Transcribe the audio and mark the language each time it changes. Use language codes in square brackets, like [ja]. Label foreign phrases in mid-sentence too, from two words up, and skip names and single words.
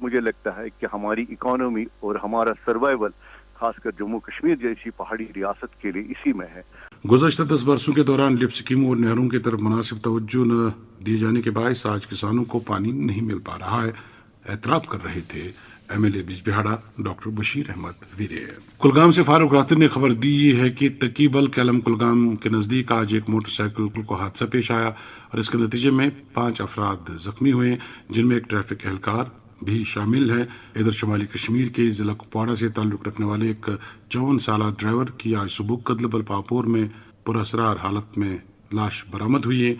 [ur] مجھے لگتا ہے کہ ہماری اکانومی اور ہمارا سروائیول خاص کر جموں کشمیر جیسی پہاڑی ریاست کے لیے اسی میں ہے. گزشتہ 10 برسوں کے دوران لفٹ اسکیموں اور نہروں کی طرف مناسب توجہ نہ دیے جانے کے باعث آج کسانوں کو پانی نہیں مل پا رہا ہے, اعتراف کر رہے تھے MLA بیج بہاڑا ڈاکٹر بشیر احمد ویرے. کلگام سے فاروق راتر نے خبر دی ہے کہ تقیبل کیلم کلگام کے نزدیک آج ایک موٹر سائیکل کو حادثہ پیش آیا اور اس کے نتیجے میں 5 افراد زخمی ہوئے جن میں ایک ٹریفک اہلکار بھی شامل ہے. ادھر شمالی کشمیر کے ضلع کپواڑہ سے تعلق رکھنے والے ایک 54 سالہ ڈرائیور کی آج صبح کدلبل پاپور میں پراسرار حالت میں لاش برآمد ہوئی ہے.